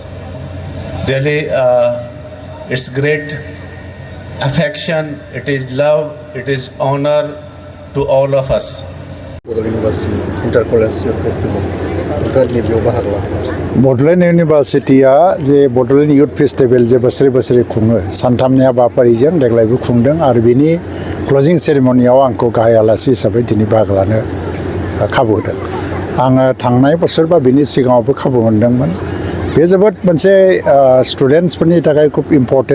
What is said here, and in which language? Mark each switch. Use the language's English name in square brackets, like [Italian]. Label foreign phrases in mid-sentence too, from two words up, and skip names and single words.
[English] Really, it's great affection, it is love, it is honor to all of us. Bodoland University Inter-College Festival [Bodo] Bodoland University जे Bodoland Youth Festival जे बोसोरे बोसोरे खुङो सानथामनि हाबाफारिजों देग्लायबो खुंदों आरो बिनि [English] closing ceremonyआव [Bodo] आंखौ गाहाय आलासि हिसाबै दिनै बाहागो लानो खाबु होदों आङो थांनाय बोसोर बा बिनि सिगाङावबो खाबु मोनदोंमोन बे जोबोद मोनसे स्टुडेन्टसफोरनि थाखाय खूब इम्पर्टेन्ट